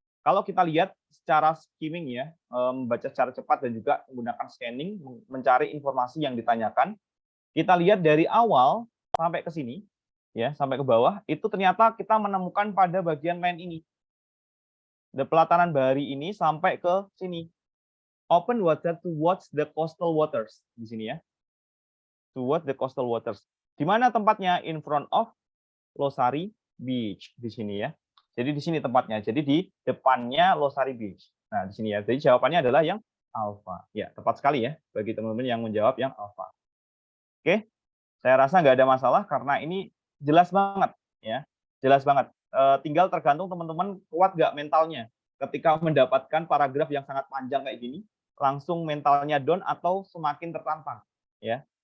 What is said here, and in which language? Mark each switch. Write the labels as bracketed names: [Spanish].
[Indonesian] Kalau kita lihat secara skimming ya, membaca secara cepat dan juga menggunakan scanning, mencari informasi yang ditanyakan, kita lihat dari awal sampai ke sini, ya sampai ke bawah, itu ternyata kita menemukan pada bagian main ini. The pelataran bahari ini sampai ke sini. [English] Open water to watch the coastal waters. [Indonesian] Di sini ya. [English] To watch the coastal waters. [Indonesian] Di mana tempatnya? [English] In front of Losari Beach. [Indonesian] Di sini ya. Jadi di sini tempatnya. Jadi di depannya Losari Beach. Nah, di sini ya. Jadi jawabannya adalah yang alpha. Ya, tepat sekali ya bagi teman-teman yang menjawab yang alpha. Oke. Saya rasa nggak ada masalah karena ini jelas banget ya. Jelas banget. Tinggal tergantung teman-teman kuat nggak mentalnya. Ketika mendapatkan paragraf yang sangat panjang kayak gini, langsung mentalnya down atau semakin tertantang ya.